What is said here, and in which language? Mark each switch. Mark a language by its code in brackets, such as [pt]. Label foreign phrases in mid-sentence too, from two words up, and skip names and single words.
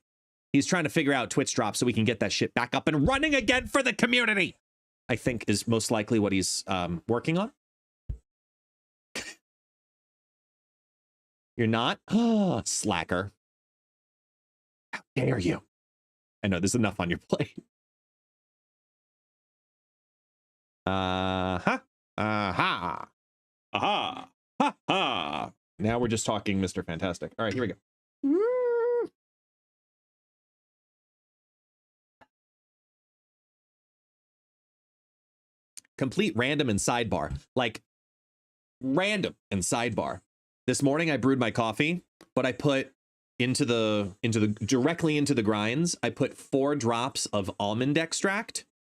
[en] He's trying to figure out Twitch drops so we can get that shit back up and running again for the community. I think is most likely what he's working on. You're not? Oh, slacker. How dare you? I know there's enough on your plate. Aha. Ha ha. Now we're just talking Mr. Fantastic. All right, here we go. Complete random and sidebar. Like random and sidebar. This morning I brewed my coffee, but I put directly into the grinds, I put 4 drops of almond extract.